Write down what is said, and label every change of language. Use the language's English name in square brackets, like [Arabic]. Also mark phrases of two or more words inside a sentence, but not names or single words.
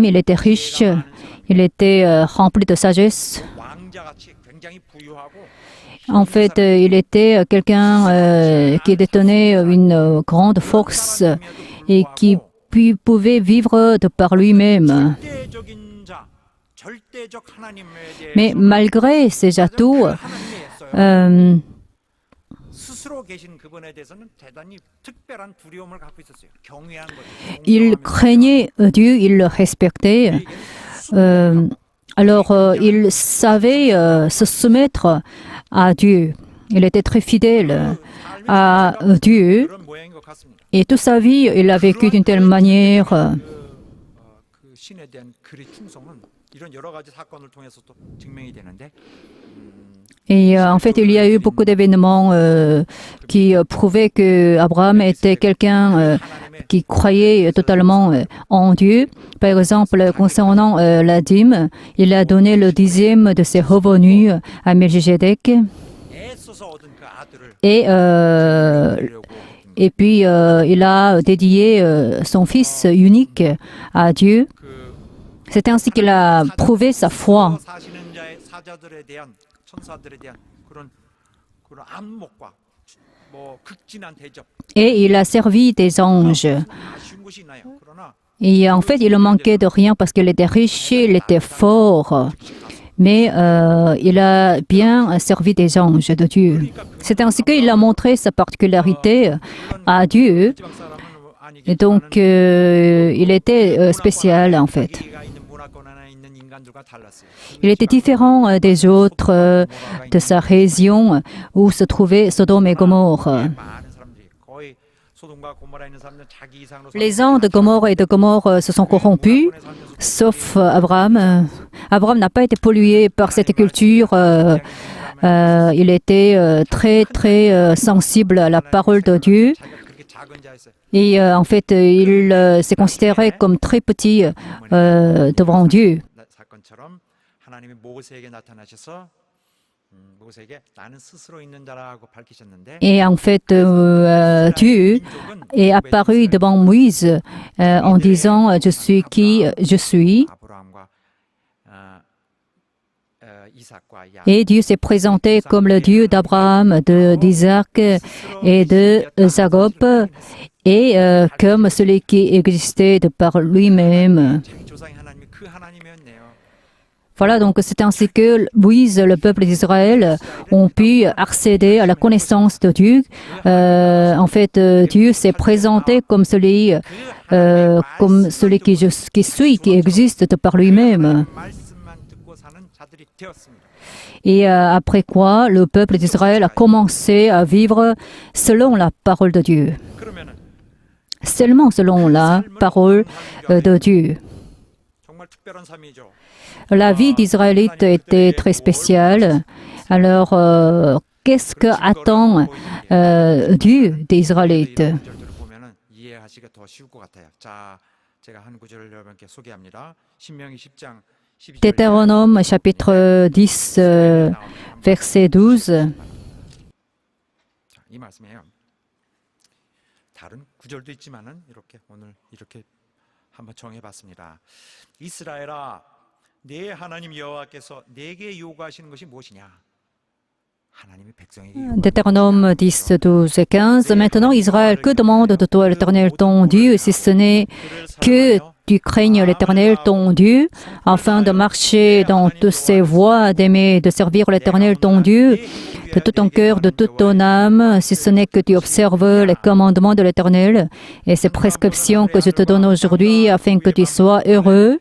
[French] Il était riche, il était rempli de sagesse. En fait, il était quelqu'un qui détenait une grande force et qui pouvait vivre de par lui-même. [Korean] 절대적 하나님에 [French] Mais [Korean] 대해서 [French] malgré ces atouts, [Korean] 하나님이었어요. 스스로 계신 그분에 대해서는 대단히 특별한 두려움을 갖고 있었어요. 경외한 거죠. [French] il craignait Dieu, il le respectait. Alors, il savait se soumettre à Dieu. Il était très fidèle à Dieu. [Korean] 그런 모양인 것 같습니다. [French] Et toute sa vie, il a vécu d'une telle manière. [Korean] 그 신에 대한 그리 충성은 이런 여러 가지 사건을 통해서도 증명이 되는데 [French] Et en fait, il y a eu beaucoup d'événements qui prouvaient que Abraham était quelqu'un qui croyait totalement en Dieu. Par exemple, concernant la dîme, il a donné le 10e de ses revenus à Melchizedek. [Korean] 애써서 얻은 그 아들을 [French] Et, [Korean] 드리려고 [French] et puis, il a dédié son fils unique à Dieu. [Korean] 그 [French] C'est ainsi qu'il a prouvé sa foi. [Korean] 사시는 자의 사자들에 대한 천사들에 대한 그런 안목과 뭐 극진한 대접 [French] Et il a servi des anges. [Korean] 아쉬운 것이 있나요? 그러나 [French] Et en fait, il ne manquait de rien parce qu'il était riche, il était fort. Mais il a bien servi des anges de Dieu. C'est ainsi qu'il a montré sa particularité à Dieu. [Korean] 지방 사람은 아니겠지만 [French] Et donc, il était spécial en fait. [Korean] 자기가 있는 문화권 안에 있는 인간들과 달랐어요. [French] Il était différent des autres de sa région où se trouvait Sodome et Gomorre. [Korean] 많은 사람들이 거의 소돔과 고모라에 있는 사람들은 자기 이상으로 [French] Les gens de Gomorre et de Gomorre se sont corrompus, sauf Abraham. Abraham n'a pas été pollué par cette culture. Il était très, très sensible à la parole de Dieu. [Korean] 자기가 그렇게 작은 자였어요. [French] Et en fait, il s'est considéré comme très petit devant Dieu. [Korean] 사건처럼 하나님이 모세에게 나타나셔서 모세에게 나는 스스로 있는 자라고 밝히셨는데 [French] Et en fait, Dieu est apparu devant Moïse en disant « Je suis qui je suis ». [Korean] 아브라함과 이삭과 야곱 [French] Et Dieu s'est présenté comme le Dieu d'Abraham, d'Isaac et de Jacob, et comme celui qui existait de par lui-même. [Korean] 자기 조상의 하나님이 그 하나님이었네요. [French] Voilà, donc c'est ainsi que Moïse, le peuple d'Israël, ont pu accéder à la connaissance de Dieu. En fait, Dieu s'est présenté comme celui qui suit, qui existe de par lui-même. [Korean] 말씀만 듣고 사는 자들이 되었습니다. [French] Et après quoi, le peuple d'Israël a commencé à vivre selon la parole de Dieu. [Korean] 그러면은 [French] Seulement selon la parole de Dieu. [Korean] 정말 특별한 삶이죠. [French] La vie d'Israélite était très spéciale. Alors, qu'est-ce que attend Dieu des Israélites? [Korean] 구절들을 보면은 이해하시기가 더 쉬울 것 같아요. 자, 제가 한 구절을 여러분께 소개합니다. 신명기 10장 12절. [French] Deutéronome chapitre 10, verset 12. [Korean] 이 말씀이에요. 다른 구절도 있지만은 이렇게 오늘 이렇게 한번 정해봤습니다. 이스라엘아, 내 하나님 여호와께서 내게 요구하시는 것이 무엇이냐? 하나님이 백성에게 [French] Deutéronome 10, 12 et 15. Maintenant, Israël, que demande de toi l'Éternel ton Dieu, si ce n'est que tu craignes l'Éternel ton Dieu, afin de marcher dans toutes ses voies, d'aimer, de servir l'Éternel ton Dieu, de tout ton cœur, de toute ton âme, si ce n'est que tu observes les commandements de l'Éternel et ses prescriptions que je te donne aujourd'hui, afin que tu sois heureux.